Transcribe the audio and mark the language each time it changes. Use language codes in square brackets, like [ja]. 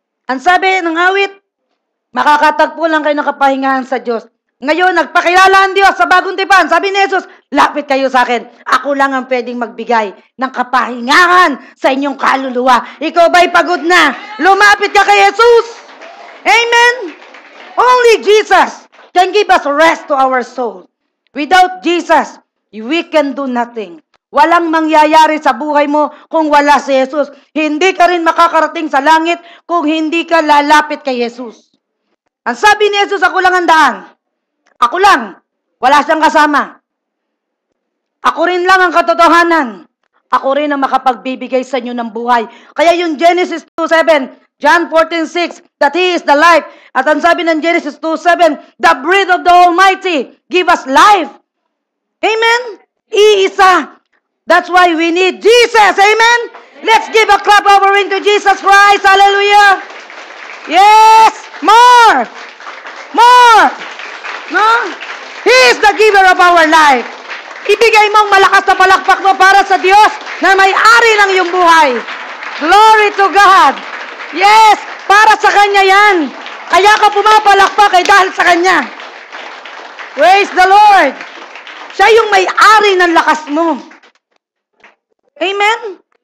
[tl] Ang sabi ng awit, makakatagpo lang kayo ng kapahingahan sa Diyos. Ngayon, nagpakilala ang Diyos sa bagong tipan. Sabi ni Jesus, lapit kayo sa akin. Ako lang ang pwedeng magbigay ng kapahingahan sa inyong kaluluwa. Ikaw ba'y pagod na? Lumapit ka kay Jesus. Amen. [en] Only Jesus can give us rest to our soul. Without Jesus, we can do nothing. [tl] Walang mangyayari sa buhay mo kung wala si Jesus. Hindi ka rin makakarating sa langit kung hindi ka lalapit kay Jesus. Ang sabi ni Jesus, ako lang ang daan. Ako lang. Wala siyang kasama. Ako rin lang ang katotohanan. Ako rin ang makapagbibigay sa inyo ng buhay. Kaya yung [en] Genesis 2:7, John 14:6, that He is the life. [tl] At ang sabi ng [en] Genesis 2:7, the breath of the Almighty give us life. Amen? [tl] Iisa. [en] That's why we need Jesus. Amen? Let's give a clap offering to Jesus Christ. Hallelujah. Yes. More. More. No? He is the giver of our life. [tl] Ibigay mo ang malakas na palakpak mo para sa Diyos na may-ari ng iyong buhay. [en] Glory to God. [tl] Yes, para sa Kanya yan. Kaya ka pumapalakpak ay dahil sa Kanya. [en] Praise the Lord! [tl] Siya yung may-ari ng lakas mo. Amen?